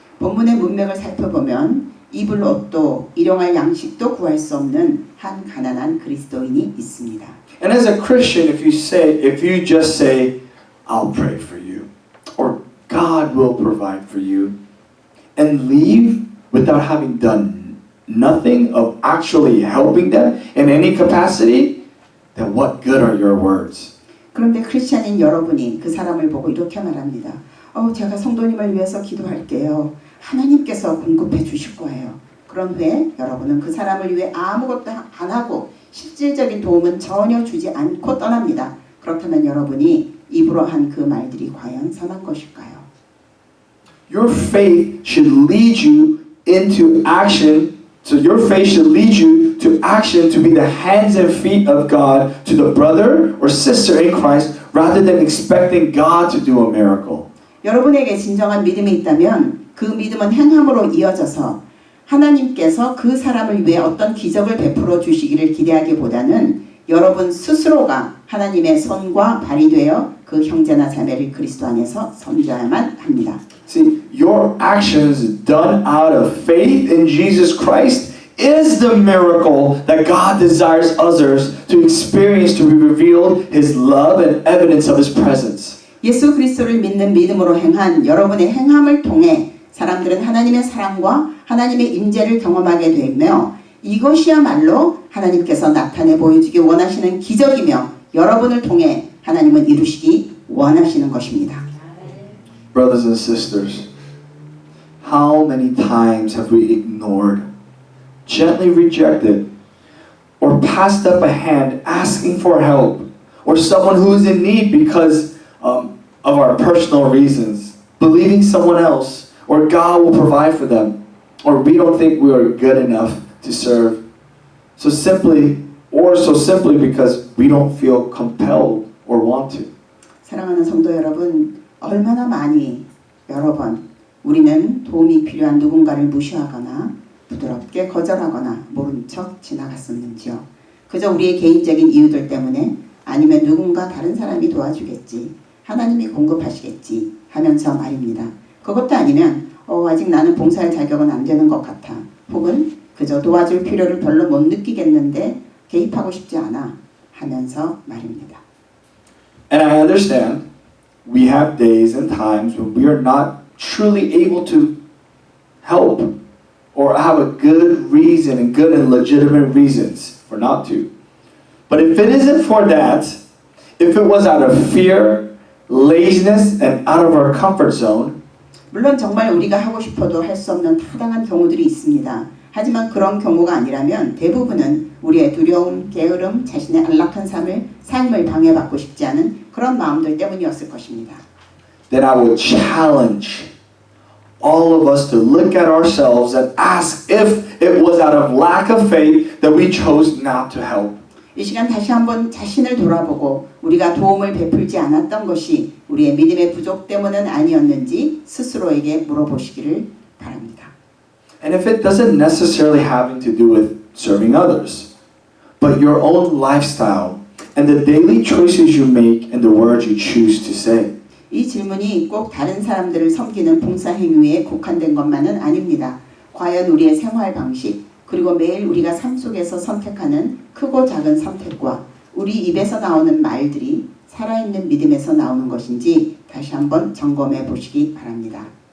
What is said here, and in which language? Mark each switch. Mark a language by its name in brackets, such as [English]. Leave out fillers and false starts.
[Korean] 본문의 문맥을 살펴보면 입을 옷도 일용할 양식도 구할 수 없는 한 가난한 그리스도인이 있습니다. [English] And as a Christian, if you just say, I'll pray for you, or God will provide for you, and leave without having done nothing of actually helping them in any capacity, then what good are your words? [Korean] 그런데 크리스찬인 여러분이 그 사람을 보고 이렇게 말합니다. 제가 성도님을 위해서 기도할게요. 하나님께서 공급해 주실 거예요. 그런 후에 여러분은 그 사람을 위해 아무것도 안 하고 실질적인 도움은 전혀 주지 않고 떠납니다. 그렇다면 여러분이 입으로 한 그 말들이 과연 선한 것일까요? [English] Your faith should lead you into action. So your faith should lead you to action to be the hands and feet of God to the brother or sister in Christ rather than expecting God to do a miracle. [Korean] 여러분에게 진정한 믿음이 있다면 그 믿음은 행함으로 이어져서 하나님께서 그 사람을 위해 어떤 기적을 베풀어 주시기를 기대하기보다는 여러분 스스로가 하나님의 손과 발이 되어 그 형제나 자매를 그리스도 안에서 섬겨야만 합니다. [English] See, your actions done out of faith in Jesus Christ is the miracle that God desires others to experience to be revealed His love and evidence of His presence. [Korean] 예수 그리스도를 믿는 믿음으로 행한 여러분의 행함을 통해 사람들은 하나님의 사랑과 하나님의 임재를 경험하게 되며 이것이야말로 하나님께서 나타내 보여주기 원하시는 기적이며 여러분을 통해 하나님은 이루시기 원하시는 것입니다. [English] Brothers and sisters, how many times have we ignored, gently rejected, or passed up a hand asking for help, or someone who is in need because of our personal reasons, believing someone else, or God will provide for them, or we don't think we are good enough to serve, so simply because we don't feel compelled or want to. [Korean] 사랑하는 성도 여러분, 얼마나 많이 여러 번 우리는 도움이 필요한 누군가를 무시하거나 부드럽게 거절하거나 모른 척 지나갔었는지요. 그저 우리의 개인적인 이유들 때문에 아니면 누군가 다른 사람이 도와주겠지, 하나님이 공급하시겠지 하면서 말입니다. 그것도 아니면 아직 나는 봉사할 자격은 안 되는 것 같아. 혹은 그저 도와줄 필요를 별로 못 느끼겠는데 개입하고 싶지 않아 하면서 말입니다. [English] And I understand we have days and times when we are not truly able to help or have a good reason and good and legitimate reasons for not to. But if it isn't for that, if it was out of fear, laziness, and out of our comfort zone, [Korean] 물론 정말 우리가 하고 싶어도 할 수 없는 타당한 경우들이 있습니다. 하지만 그런 경우가 아니라면 대부분은 우리의 두려움, 게으름, 자신의 안락한 삶을 방해받고 싶지 않은 그런 마음들 때문이었을 것입니다. [English] then I would challenge all of us to look at ourselves and ask if it was out of lack of faith that we chose not to help. [Korean] 이 시간 다시 한번 자신을 돌아보고 우리가 도움을 베풀지 않았던 것이 우리의 믿음의 부족 때문은 아니었는지 스스로에게 물어보시기를 바랍니다. [English] And if it doesn't necessarily having to do with serving others, but your own lifestyle and the daily choices you make and the words you choose to say. [Korean] 이 질문이 꼭 다른 사람들을 섬기는 봉사 행위에 국한된 것만은 아닙니다. 과연 우리의 생활 방식 그리고 매일 우리가 삶 속에서 선택하는 크고 작은 선택과 우리 입에서 나오는 말들이 살아있는 믿음에서 나오는 것인지 다시 한번 점검해 보시기 바랍니다.